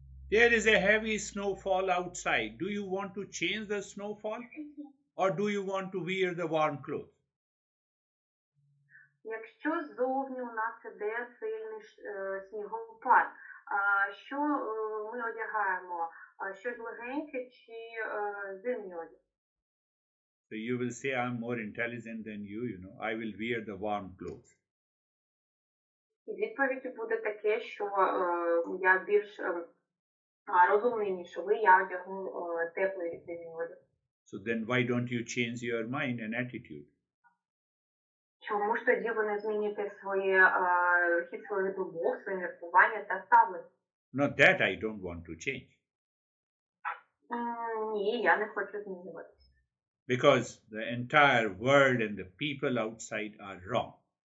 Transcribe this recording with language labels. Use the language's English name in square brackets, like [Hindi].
[English] There is a heavy snowfall outside. Do you want to change the snowfall or do you want to wear the warm clothes? [Ukrainian] Якщо ззовні у нас іде сильний снігопад, що ми одягаємо? Щось легеньке чи зимній одяг? [English] So you will say, I'm more intelligent than you, I will wear the warm clothes. [Ukrainian] І відповідь буде таке, що я більш розумний, ніж ви, я одягну теплий зимній одяг. [English] So then why don't you change your mind and attitude? [Ukrainian] Чому ж тоді ви не зміните хід своїх думок, своє міркування та ставлення? [English] Not that I don't want to change. [Ukrainian] Ні, я не хочу змінюватися. [English] Because the entire world and the people outside are wrong.